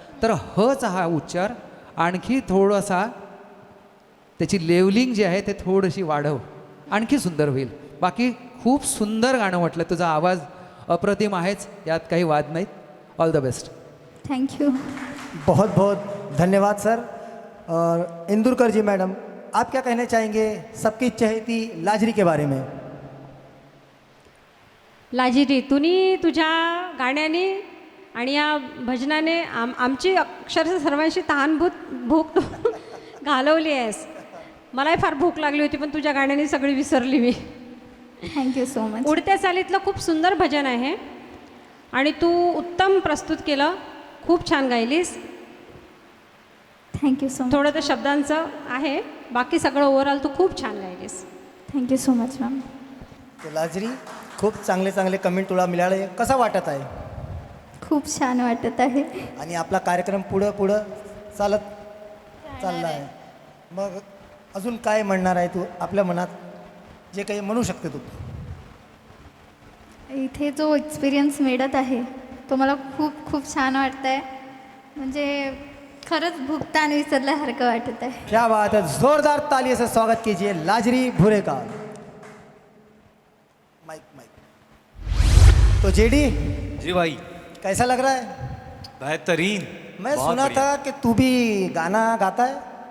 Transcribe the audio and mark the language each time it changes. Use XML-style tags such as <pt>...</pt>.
<mr>तर हचा हा उच्चार आणखी थोडासा त्याची लेवलिंग जी आहे ते थोडीशी वाढव, आणखी सुंदर होईल। बाकी खूप सुंदर गाणं म्हटलं, तुझा आवाज अप्रतिम आहेच, यात काही वाद नाहीत।</mr> <en>All the best. Thank you.</en> <hi>बहुत बहुत धन्यवाद सर। और इंदुरकर जी मैडम, आप क्या कहना चाहेंगे सबकी चहेती लाजरी के बारे में?</hi> <mr>लाजिरी, तुम्ही तुझ्या गाण्याने आणि या भजनाने आमची अक्षरशः सर्वांशी भूक घालवली आहेस। मलाही फार भूक लागली होती, पण तुझ्या गाण्याने सगळी विसरली मी।</mr> <en>Thank you so much.</en> <mr>उडत्या चालीतलं खूप सुंदर भजन आहे आणि तू उत्तम प्रस्तुत केलं, खूप छान गायलीस।</mr> <en>Thank you so much.</en> <mr>थोडं त्या शब्दांचं आहे, बाकी सगळं ओव्हरऑल तू खूप छान गायलीस।</mr> <en>Thank you so much ma'am.</en> <mr>तो लाजरी, खूप चांगले चांगले कमेंट तुला मिळाले, कसा वाटत आहे? खूप छान वाटत आहे। आणि आपला कार्यक्रम पुढं चालला आहे, मग अजून काय म्हणणार आहे तू? आपल्या मनात जे काही म्हणू शकते तू। इथे जो एक्सपिरियन्स मिळत आहे तो मला खूप खूप छान वाटत आहे, म्हणजे खरंच भुगतान विसरल्यासारखं वाटत आहे।</mr> <hi>क्या बात है, जोरदार तालियों से स्वागत कीजिए लाजरी भूरे का। माइक। तो जेडी जी भाई, कैसा लग रहा है? बेहतरीन। मैं बहुत सुना बढ़िया। था कि तू भी गाना गाता है,</hi>